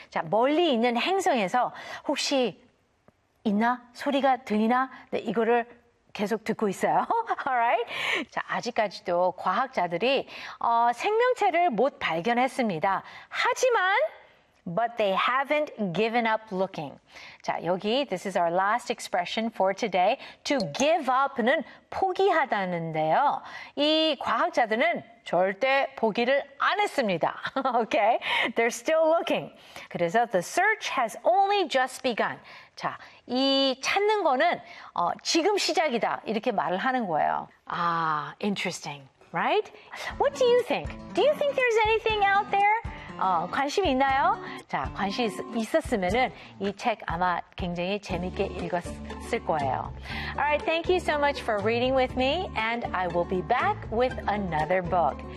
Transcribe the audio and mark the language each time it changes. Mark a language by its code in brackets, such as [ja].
[ko] 자, 멀리 있는 행성에서 혹시 있나? 소리가 들리나? 네, 이거를 계속 듣고 있어요. [en] Alright. [ko] 자, 아직까지도 과학자들이 생명체를 못 발견했습니다. 하지만, [en] But they haven't given up looking. [ko] 자, 여기 [en] this is our last expression for today. To give up [ko] 는 포기하다는데요. 이 과학자들은 절대 포기를 안 했습니다. [en] Okay? They're still looking. [ko] 그래서 [en] the search has only just begun. [ko] 자, 이 찾는 거는 지금 시작이다. 이렇게 말을 하는 거예요. [en] Ah, interesting. Right? What do you think? Do you think there's anything out there? [ko] 관심 있나요? 자, 관심 있었으면은 이 책 아마 굉장히 재밌게 읽었을 거예요. [en] Alright, thank you so much for reading with me and I will be back with another book.